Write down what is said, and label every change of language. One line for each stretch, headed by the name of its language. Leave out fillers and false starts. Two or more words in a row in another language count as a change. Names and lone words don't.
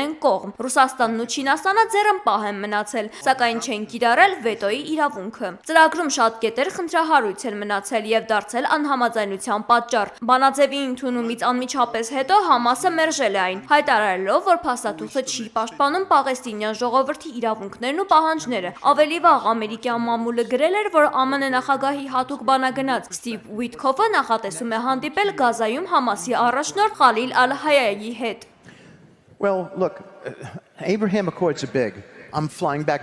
Armenian: են կողմ։ Ռուսաստանն ու Չինաստանը ձեռնպահ են մնացել, սակայն չեն կիրառել վետոյի իրավունքը։ Ծրագրում շատ կետեր խնդրահարույց են մնացել եւ դարձել անհամաձայնության պատճառ։ Բանաձևի ընդունումից անմիջապես հետո Համասը մերժել է այն, հայտարարելով, որ փաստաթուղթը չի պաշտպանում պաղեստինյան ժողովրդի իրավունքներն ու պահանջները։ Ավելի վաղ ամերիկյան մամուլը գրել էր, որ ԱՄՆ նախագահի հատուկ բանագնաց Սթիվ Ուիթքոֆը նախատեսում է հանդիպել Գազայում Համասի առաջնորդ Խալիլ Ալ-Հայայի հետ։
English: Well, look, Abraham Accords are big. I'm flying back